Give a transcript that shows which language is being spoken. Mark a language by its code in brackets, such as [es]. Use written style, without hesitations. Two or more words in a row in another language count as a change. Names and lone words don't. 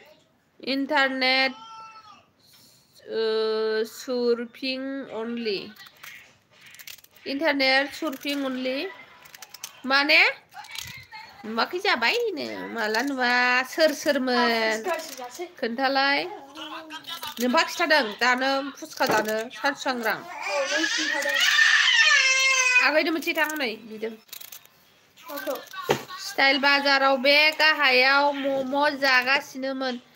[en] इन्टारनेट surfing only Internet surfing only. [brx] माने नुवाखै जाबायनो माला नुवा सोरमोन खोन्थालाय नोंबा खिथादों जानो फुसखा जानो सानस्रांग्रां आगैनो मोनसे थां नै बिदों स्टाइल बाजाराव बे गाहायाव मम' जागासिनोमोन